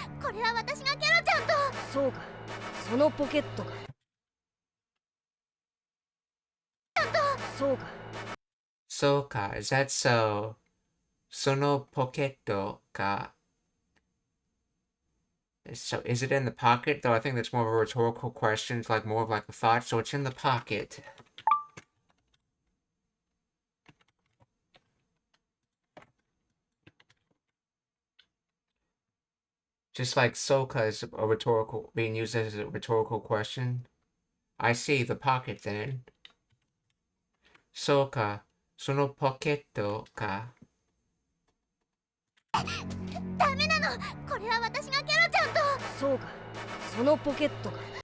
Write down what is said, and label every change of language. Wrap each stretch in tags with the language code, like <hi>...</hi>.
<ja>これは私がケロちゃんと。そうか、そのポケットか。そうか。そうか</ja> <en>is that so?</en> <ja>そのポケットか。</ja> <en>So is it in the pocket? Though I think that's more of a rhetorical question. It's like more of like a thought. So it's in the pocket. Just like Soka is a rhetorical, being used as a rhetorical question. I see the pocket then.</en> <ja>Soka, そのポケットか。ダメなの。これは私がケロちゃんと。そうか、そのポケットか。</ja>